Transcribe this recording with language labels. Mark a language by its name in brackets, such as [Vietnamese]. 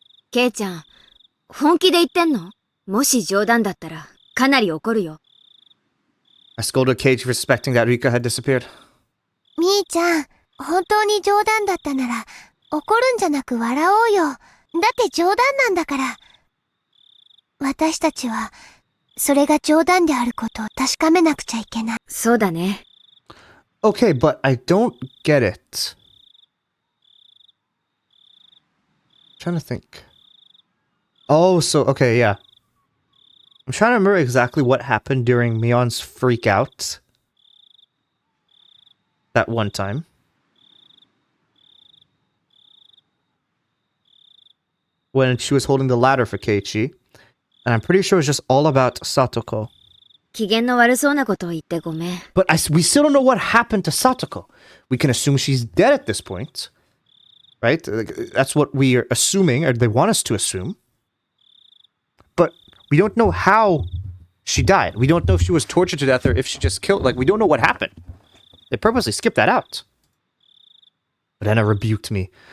[Japanese] Keiちゃん、本気で言ってんの？もし冗談だったらかなり怒るよ。 [English] I scolded Keiichi for suspecting that Rika had disappeared. [Japanese] みーちゃん、本当に冗談だったなら怒るんじゃなく笑おうよ。だって冗談なんだから。私たちはそれが冗談であることを確かめなくちゃいけない。そうだね。 [English] Okay, but I don't get it. I'm trying to think. Oh, so, okay, yeah. I'm trying to remember exactly what happened during Mion's freak out. That one time. When she was holding the ladder for Keiichi. And I'm pretty sure it was just all about Satoko. [Japanese] 機嫌の悪そうなことを言ってごめん。 [English] But we still don't know what happened to Satoko. We can assume she's dead at this point. Right? That's what we are assuming, or they want us to assume. But we don't know how she died. We don't know if she was tortured to death or if she just killed. Like, we don't know what happened. They purposely skipped that out. But Anna rebuked me.